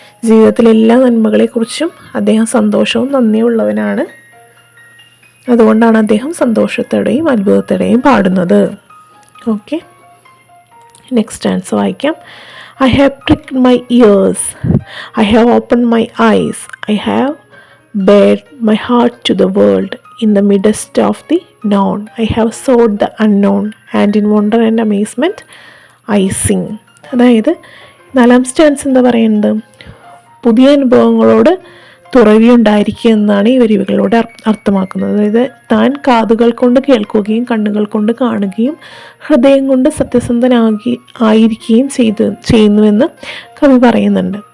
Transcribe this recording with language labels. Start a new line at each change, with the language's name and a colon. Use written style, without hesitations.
Malayalam: ജീവിതത്തിലെ എല്ലാ നന്മകളെക്കുറിച്ചും അദ്ദേഹം സന്തോഷവും നന്ദിയുള്ളവനാണ്. അതുകൊണ്ടാണ് അദ്ദേഹം സന്തോഷത്തോടെയും അത്ഭുതത്തോടെയും പാടുന്നത്. ഓക്കെ, നെക്സ്റ്റ് ആൻസർ വായിക്കാം.
English: I have pricked my ears, I have opened my eyes, I have bared my heart to the world. In the midst of the known, I have sought the unknown, and in wonder and amazement I sing.
Malayalam: അതായത് 4ാം stance എന്താ പറയുന്നത്? പുതിയ അനുഭവങ്ങളോട് തുറവിയുണ്ടായിരിക്കുക എന്നാണ് ഈ വരികളിലൂടെ അർത്ഥമാക്കുന്നത്. അതായത് താൻ കാതുകൾ കൊണ്ട് കേൾക്കുകയും കണ്ണുകൾ കൊണ്ട് കാണുകയും ഹൃദയം കൊണ്ട് ആയിരിക്കുകയും ചെയ്യുന്നുവെന്ന് കവി പറയുന്നുണ്ട്.